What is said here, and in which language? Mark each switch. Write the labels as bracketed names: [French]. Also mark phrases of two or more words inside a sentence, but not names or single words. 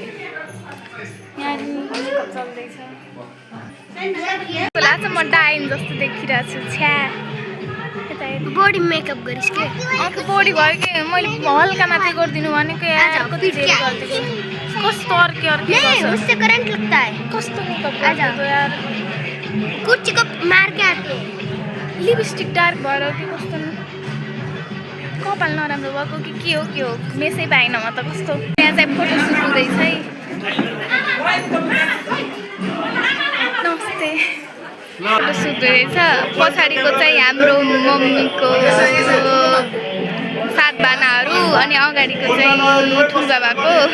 [Nepali] यहाँ मेकअप चल्दैछ। लाग्छ म डाइन जस्तो देखिरहेको छु। छ्या [English] body makeup [Nepali] गरिस् के? बडी भयो कि मैले हल्का मात्रै गरिदिनु भनेको यार। कति धेरै गरिदिएको, कस्तो अर्कै [Hindi] उससे करंट लगता है। [Nepali] कस्तो मेकअप गरेको यार। [Hindi] कुछ को मार के आते। [Nepali] लिपस्टिक डार्क भएर कि कस्तो कपाल नराम्रो भएको कि के हो मेसै पाएन म त कस्तो त्यहाँ चाहिँ [English] photo shoot [Nepali] हुँदैछ है नमस्ते [English] photo shoot [Nepali] हुँदैछ पछाडिको चाहिँ हाम्रो मम्मीको सातबानाहरू अनि अगाडिको चाहिँ ठुलबाबाको